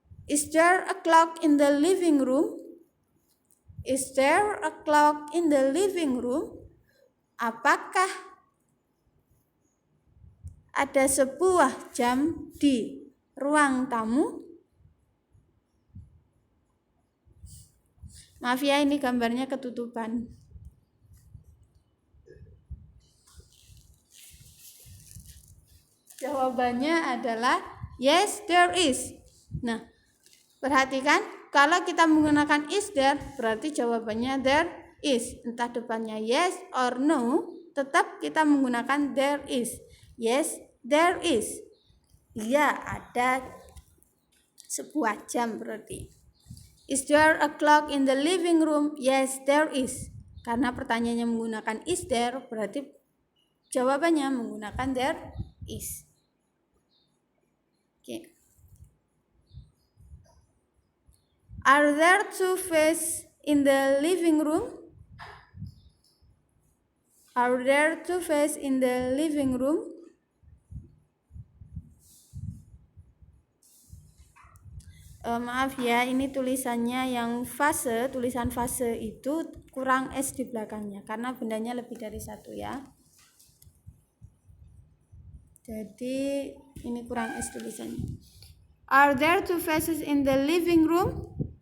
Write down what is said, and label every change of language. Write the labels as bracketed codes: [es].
[en] Is there a clock in the living room? Is there a clock in the living room? [id] Apakah ada sebuah jam di ruang tamu? Maaf ya, ini gambarnya ketutupan. Jawabannya adalah [en] yes, there is. [id] Nah, perhatikan kalau kita menggunakan is there, berarti jawabannya there is. Entah depannya yes or no, tetap kita menggunakan there is. [en] Yes, there is. [id] Iya, ada sebuah jam berarti. [en] Is there a clock in the living room? Yes, there is. [id] Karena pertanyaannya menggunakan is there, berarti jawabannya menggunakan there is. [en] Okay. Are there 2 vases in the living room? Are there 2 vases in the living room? [id] Maaf ya, ini tulisannya yang fase, tulisan fase itu kurang S di belakangnya karena bendanya lebih dari satu ya. Jadi ini kurang S tulisannya. [en] Are there 2 vases in the living room?